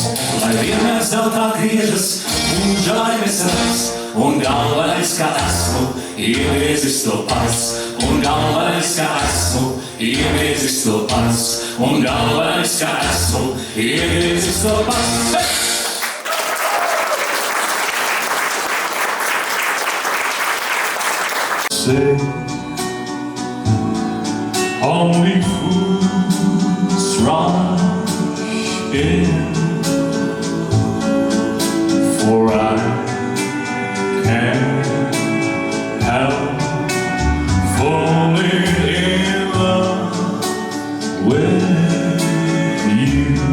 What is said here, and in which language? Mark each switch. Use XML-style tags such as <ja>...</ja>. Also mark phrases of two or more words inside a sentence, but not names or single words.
<lv>Lai vienmēr zeltā griežas mūža laimes rats, un galvenais, ka esmu iegriezis to pats. Un galvenais, ka esmu iegriezis to pats. Un galvenais, ka esmu iegriezis to pats.</lv> <en>Say, only fools rush in, for I can't help falling in love with you.</en>